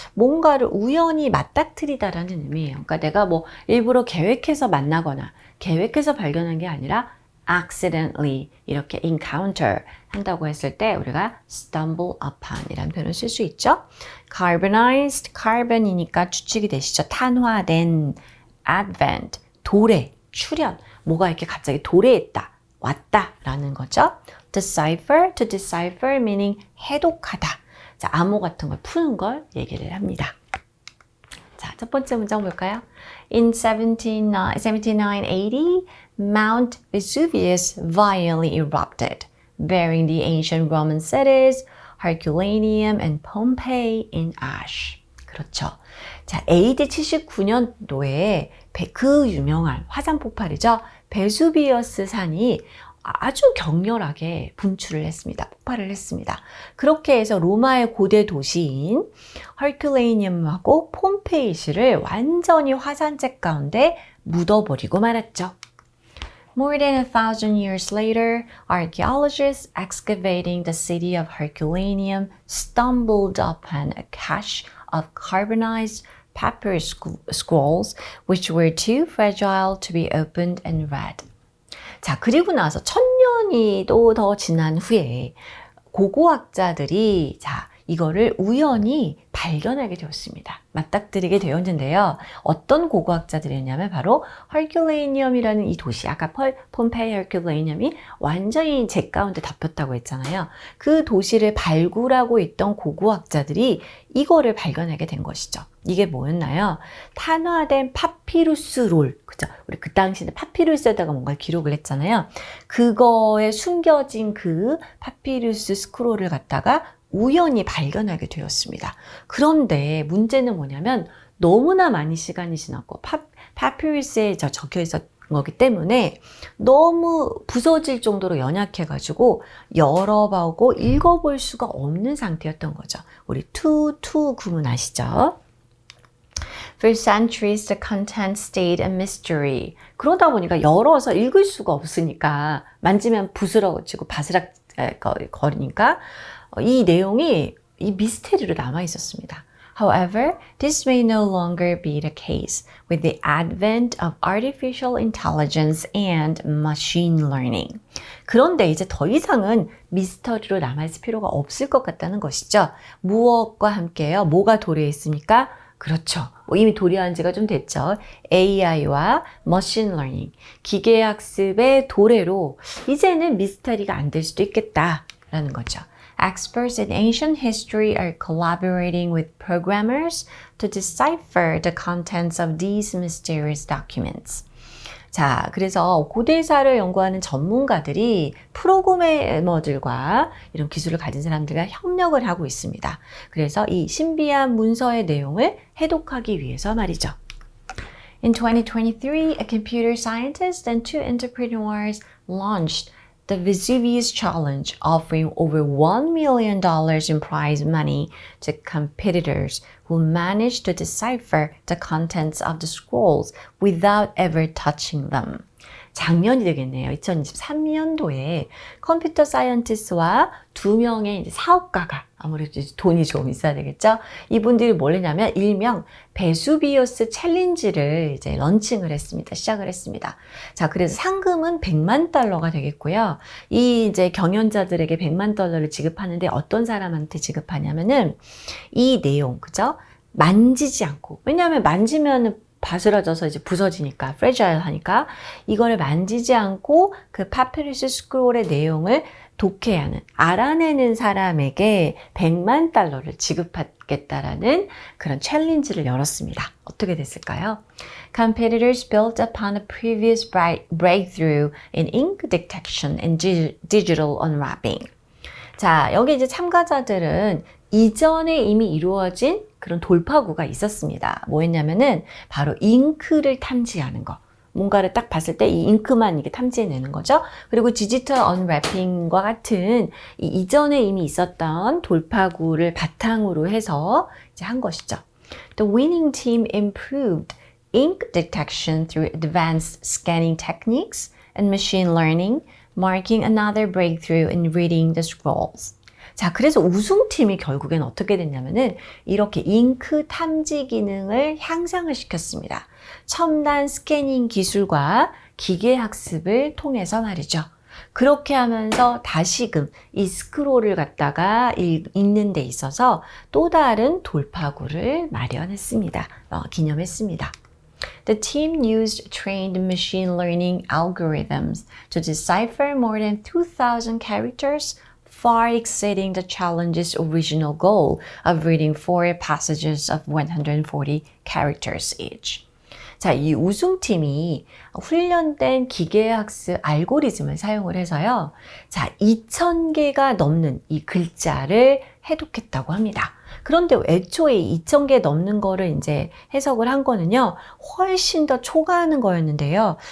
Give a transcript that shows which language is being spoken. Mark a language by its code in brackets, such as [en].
[ko] 뭔가를 우연히 맞닥뜨리다라는 의미예요. 그러니까 내가 일부러 계획해서 만나거나 계획해서 발견한 게 아니라 accidentally 이렇게 encounter 한다고 했을 때 우리가 stumble upon이라는 표현을 쓸 수 있죠. carbonized, carbon이니까 추측이 되시죠. 탄화된, advent, 도래, 출현, 뭐가 이렇게 갑자기 도래했다, 왔다라는 거죠. [en] decipher, to decipher meaning 해독하다. [ko] 자, 암호 같은 걸 푸는 걸 얘기를 합니다. 자, 첫 번째 문장 볼까요? [en] In 1780, Mount Vesuvius violently erupted, burying the ancient Roman cities, Herculaneum and Pompeii in ash. [ko] 그렇죠. 자, AD 79년도에 그 유명한 화산 폭발이죠. 베수비어스 산이 아주 격렬하게 분출을 했습니다. 폭발을 했습니다. 그렇게 해서 로마의 고대 도시인 헐큘레이니엄하고 폼페이시를 완전히 화산재 가운데 묻어버리고 말았죠. [en] More than 1,000 years later, archaeologists excavating the city of Herculaneum stumbled upon a cache of carbonized papyrus scrolls which were too fragile to be opened and read. [ko] 자, 그리고 나서 1000년이 더 지난 후에 고고학자들이 이거를 우연히 발견하게 되었습니다. 맞닥뜨리게 되었는데요. 어떤 고고학자들이었냐면 바로 헐큘레이니엄이라는 이 도시, 아까 폼페이 헐큘레이니엄이 완전히 재 가운데 덮였다고 했잖아요. 그 도시를 발굴하고 있던 고고학자들이 이거를 발견하게 된 것이죠. 이게 뭐였나요? 탄화된 파피루스 롤, 그죠? 우리 그 당시에 파피루스에다가 뭔가 기록을 했잖아요. 그거에 숨겨진 그 파피루스 스크롤을 갖다가 우연히 발견하게 되었습니다. 그런데 문제는 뭐냐면 너무나 많이 시간이 지났고 파피루스에 적혀 있었던 거기 때문에 너무 부서질 정도로 연약해가지고 열어보고 읽어볼 수가 없는 상태였던 거죠. 우리 to 구문 아시죠? [en] For centuries, the content stayed a mystery. [ko] 그러다 보니까 열어서 읽을 수가 없으니까 만지면 부스러지고 바스락 거리니까 이 내용이 이 미스테리로 남아 있었습니다. [en] However, this may no longer be the case with the advent of artificial intelligence and machine learning. [ko] 그런데 이제 더 이상은 미스터리로 남아있을 필요가 없을 것 같다는 것이죠. 무엇과 함께요? 뭐가 도래해 있습니까? 그렇죠. 이미 도래한 지가 좀 됐죠. AI와 머신 러닝, 기계학습의 도래로 이제는 미스터리가 안 될 수도 있겠다라는 거죠. [en] Experts in ancient history are collaborating with programmers to decipher the contents of these mysterious documents. [ko] 자, 그래서 고대사를 연구하는 전문가들이 프로그래머들과 이런 기술을 가진 사람들과 협력을 하고 있습니다. 그래서 이 신비한 문서의 내용을 해독하기 위해서 말이죠. [en] In 2023, a computer scientist and two entrepreneurs launched the Vesuvius Challenge, offering over $1 million in prize money to competitors who managed to decipher the contents of the scrolls without ever touching them. [ko] 작년이 되겠네요. 2023년도에 컴퓨터 사이언티스트와 2명의 이제 사업가가 아무래도 돈이 좀 있어야 되겠죠. 이분들이 뭘 했냐면 일명 베수비우스 챌린지를 이제 런칭을 했습니다. 시작을 했습니다. 자, 그래서 상금은 100만 달러가 되겠고요. 이 이제 경연자들에게 100만 달러를 지급하는데 어떤 사람한테 지급하냐면은 이 내용, 그죠? 만지지 않고. 왜냐하면 만지면 바스라져서 이제 부서지니까, 프레자일 하니까 이거를 만지지 않고 그 파피루스 스크롤의 내용을 독해하는, 알아내는 사람에게 100만 달러를 지급하겠다라는 그런 챌린지를 열었습니다. 어떻게 됐을까요? [en] Competitors built upon a previous breakthrough in ink detection and digital unwrapping. [ko] 자, 여기 이제 참가자들은 이전에 이미 이루어진 그런 돌파구가 있었습니다. 뭐였냐면은 바로 잉크를 탐지하는 거. 뭔가를 딱 봤을 때 이 잉크만 이게 탐지해내는 거죠. 그리고 디지털 언래핑과 같은 이전에 이미 있었던 돌파구를 바탕으로 해서 이제 한 것이죠. [en] The winning team improved ink detection through advanced scanning techniques and machine learning, marking another breakthrough in reading the scrolls. [ko] 자, 그래서 우승팀이 결국엔 어떻게 됐냐면은 이렇게 잉크 탐지 기능을 향상을 시켰습니다. 첨단 스캐닝 기술과 기계 학습을 통해서 말이죠. 그렇게 하면서 다시금 이 스크롤을 갖다가 읽는 데 있어서 또 다른 돌파구를 마련했습니다. 기념했습니다. [en] The team used trained machine learning algorithms to decipher more than 2,000 characters, far exceeding the challenge's original goal of reading 4 passages of 140 characters each. [ko] 자, 이 우승팀이 훈련된 기계학습 알고리즘을 사용을 해서요. 자, 2,000개가 넘는 이 글자를 해독했다고 합니다. 그런데 애초에 2,000개 넘는 거를 이제 해석을 한 거는요, 훨씬 더 초과하는 거였는데요.